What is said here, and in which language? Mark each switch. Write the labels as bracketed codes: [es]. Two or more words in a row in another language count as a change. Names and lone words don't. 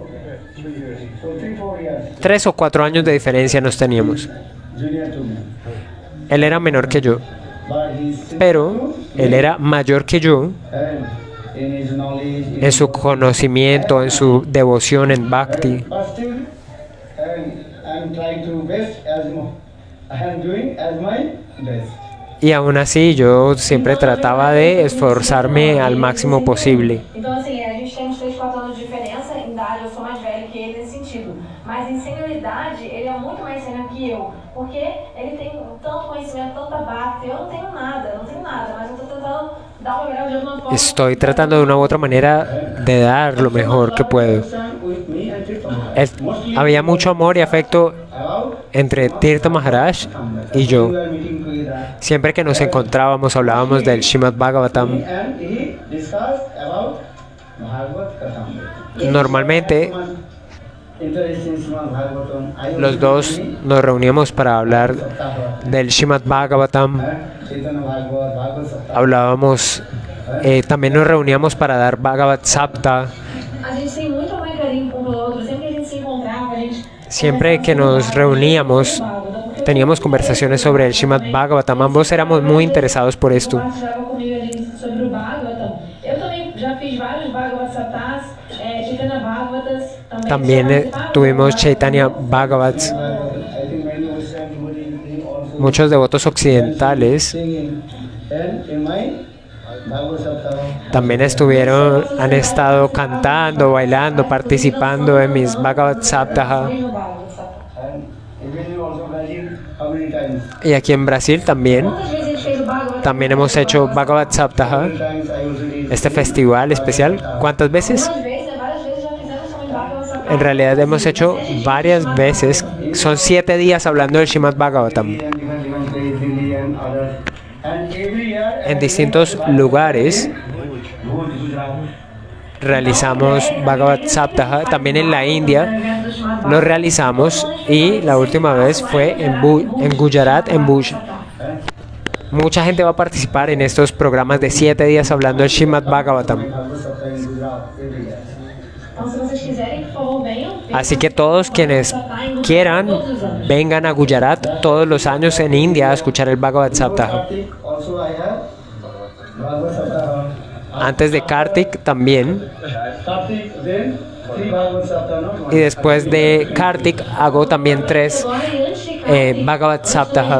[en] So 3-4 years [es] 3 o 4 años de diferencia nos teníamos. [en] junior to me. [es] Él era menor que yo, [en] But he's [es] pero él era mayor que yo [en] and in his knowledge, [es] en su conocimiento, en su devoción en Bhakti. [en] but still I'm trying to best as I am doing as my best. [es] Y aún así yo siempre trataba de esforzarme al máximo posible. [pt] Então, assim, a gente tem uns 3, 4 anos de diferença. Em idade, eu sou mais velho que ele nesse sentido. Mas em senioridade, ele é muito mais sênior que eu. Porque ele tem tanto conhecimento, tanta bhakti. Eu não tenho nada, mas eu tô tentando dar o melhor de alguma forma. [es] Estoy tratando de una u otra manera de dar lo mejor que puedo. [en] With me and Tirtha. [es] Había mucho amor y afecto [en] About [es] entre Tirtha Maharaj y yo. [en] we were meeting together. [es] Siempre que nos encontrábamos hablábamos del Srimad Bhagavatam. [en] And he discussed about Bhagavad Katham. [es] Normalmente [en] Interesting Srimad Bhagavatam. I [es] los [en] also [es] dos [en] doing [es] nos reuníamos para hablar [en] Saptaha. [es] del Srimad Bhagavatam. [en] Chaitanya Bhagavad, Bhagavad Saptaha. [es] Hablábamos, también nos reuníamos para dar Bhagavad Sapta. [pt] A gente tem muito amor e carinho um pelo outro. Sempre que a gente se encontrava, a gente... [es] Siempre que nos reuníamos, teníamos conversaciones sobre el Srimad Bhagavatam. Ambos éramos muy interesados por esto. [pt] Compartilhava comigo ali sobre o Bhagavatam. Eu também já fiz vários Bhagavad Saptas, Chaitanya Bhagavatas. [es] También tuvimos Chaitanya Bhagavats. [en] I think many Western devotees also [es] Muchos devotos occidentales [en] singing. And in my Bhagavad Saptaha, [es] también han estado cantando, bailando, participando en mis Bhagavad Saptaha. [en] and even you also Brazil, how many times? [es] Y aquí en Brasil también, [pt] Quantas vezes a gente fez o Bhagavad? [es] también hemos hecho Bhagavad Saptaha, [en] Many times I usually [es] este festival especial. ¿Cuántas veces? [pt] Várias vezes já fizemos também Bhagavad Sapta. [es] En realidad hemos hecho varias veces. Son 7 días hablando del Srimad Bhagavatam. [en] and different place, Delhi and others. And every year [es] En distintos lugares Gujarat. realizamos Bhagavad Saptaha. También en la India lo realizamos y la última vez fue en Gujarat, en Bhuj. Mucha gente va a participar en estos programas de 7 días hablando del Srimad Bhagavatam. [en] Bhagavad Saptaha in Gujarat every year. [pt] Então, se vocês quiserem, por favor, venham. [es] Así que todos quienes quieran, vengan a Gujarat todos los años en India a escuchar el Bhagavad Saptaha. [en] Kartik also I have Bhagavad Saptaha. [es] Antes de Kartik también. [en] Kartik then 3 Bhagavad Saptaha. [es] No? Y después de Kartik hago también 3 [pt] Agora, e antes de Kartik, Bhagavad antes de Saptaha.